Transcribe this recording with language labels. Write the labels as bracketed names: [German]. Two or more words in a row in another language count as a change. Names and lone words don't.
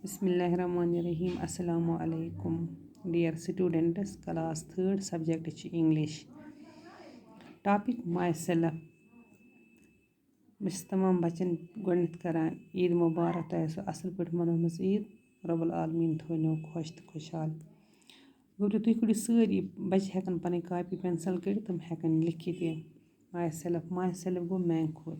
[Arabic] Bismillahirrahmanirrahim. السلام عليكم. [English] Dear students, class 3rd subject is English. Topic myself. [Kashmiri] بہٕ چھَس تمام بَچَن گۄڈنٮ۪تھ کَران عیٖد مُبارک تۄہہِ آسوٕ اَصٕل پٲٹھۍ مَنٲومٕژ عیٖد رۄب العالمیٖن تھٲونو خۄش تہٕ خۄشحال گوٚو تُہۍ کٔڑِو سٲری بَچہِ ہٮ۪کَن پَنٕنۍ کاپی پٮ۪نسَل کٔڑِتھ تِم ہٮ۪کَن لیکھِتھ یہِ [English] my self [Kashmiri] گوٚو میٛانہِ کھۄتہٕ